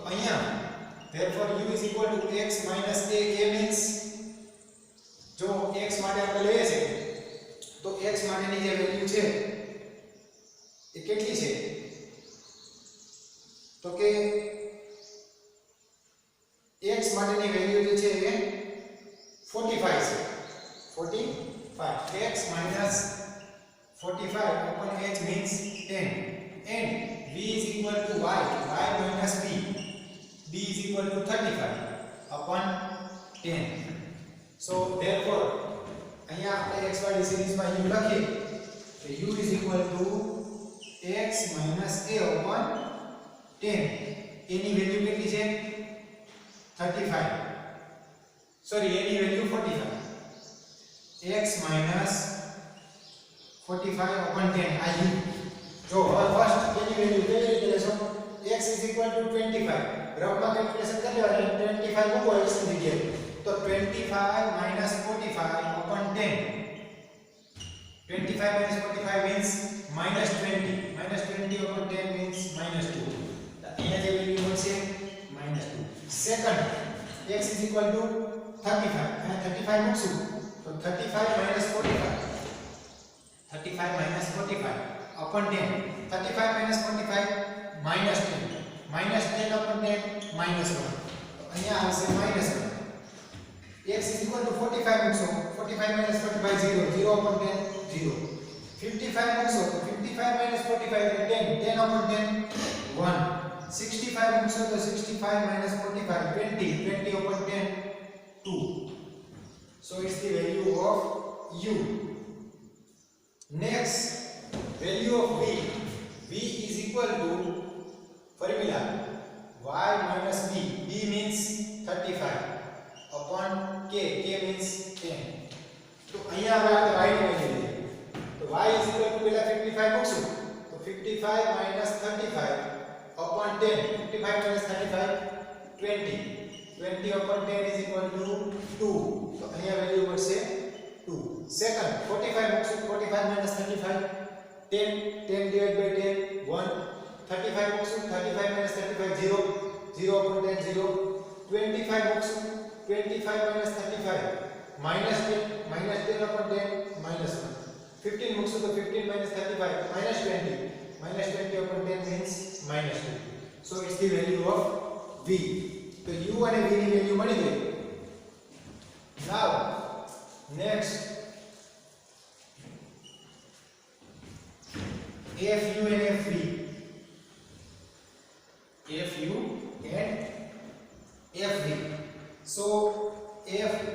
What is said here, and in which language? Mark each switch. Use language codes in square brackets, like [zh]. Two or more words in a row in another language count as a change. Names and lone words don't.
[gu] ટર્મ [en] therefore u is equal to x minus a means [gu] જો x માટે આપણે લઈએ છે તો x માટેની જે વેલ્યુ છે એ કેટલી છે તો કે x માટેની વેલ્યુ જે છે એ 45 છે [en] 45 x minus 45 upon h means 10 and v is equal to y minus b is equal to 35 upon 10 so therefore [gu] અહીંયા આપણે xy સિરીઝમાં u લખીએ તો [en] u is equal to x minus a upon 10 [gu] એની વેલ્યુ કેટલી છે 35 સોરી એની વેલ્યુ 45 [en] x minus 45 upon 10 [gu] આ u જો હવે ફર્સ્ટ એની વેલ્યુ કેવી રીતે લેશો [en] x is equal to 25 [gu] રફમાં કેલ્ક્યુલેશન કરી લેવાનું 25 મૂકો x ની જગ્યાએ તો [en] 25 minus 45 upon 10 25 minus 45 means minus 20 minus 20 upon 10 means minus 2 [gu] અહીંયા જે વેલ્યુ મળશે [en] minus 2 સેકન્ડ x is equal to 35 [gu] અને 35 મૂકશું તો [en] 35 minus 45 35 minus 45 upon 10 35 minus 45 minus 10 minus 10 upon 10 minus 1 [gu] અહીંયા આવશે [en] minus 1 x is equal to 45 મૂકશો 45 minus 45 0 0 upon 10 0 55 [gu] મૂકશો તો [en] 55 minus 45 એટલે 10 10 upon 10 1 65 [gu] મૂકશો તો [en] 65 minus 45 20 20 upon 10 2 so it's the value of u next value of v is equal to formula y minus b means 35 upon k means 10 [gu] તો અહીંયા હવે આપણે y ની વેલ્યુ લઈએ તો [en] y is equal to [gu] પેલા 55 મૂકશું તો [en] 55 minus 35 upon 10 55 minus 35 20 20 upon 10 is equal to 2 તો [gu] અહીંયા વેલ્યુ મળશે 2 સેકન્ડ 45 મૂકશું 45 [en] minus 35 10 10 divided by 10 1 35 મૂકશું 35 minus 35 0 0 upon 10 0 25 મૂકશું 25 minus 35 minus 10 upon 10 minus 1 [gu] 15 મૂકશું તો [en] 15 minus 35 minus 20 upon 10 means minus 2 so it's the value of v [gu] તો u અને v ની વેલ્યુ મળી ગઈ [en] now next fu and fv fu and fv so f